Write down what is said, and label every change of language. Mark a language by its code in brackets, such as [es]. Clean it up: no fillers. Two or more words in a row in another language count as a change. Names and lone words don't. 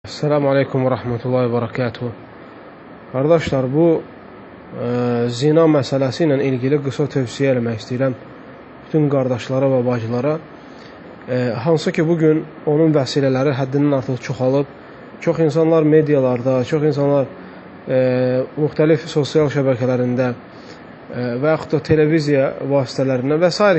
[ar] السلام عليكم ورحمة الله وبركاته. [az] Kardeşler, bu zina məsələsi ilə ilgili qısa tövsiyə eləmək istəyirəm bütün qardaşlara və bacılara. Hansı ki, bugün onun vəsilələri həddindən artıq çoxalıb. Çox insanlar medialarda, çox insanlar müxtəlif sosial şəbəkələrində və yaxud da televiziya vasitələrindən və s.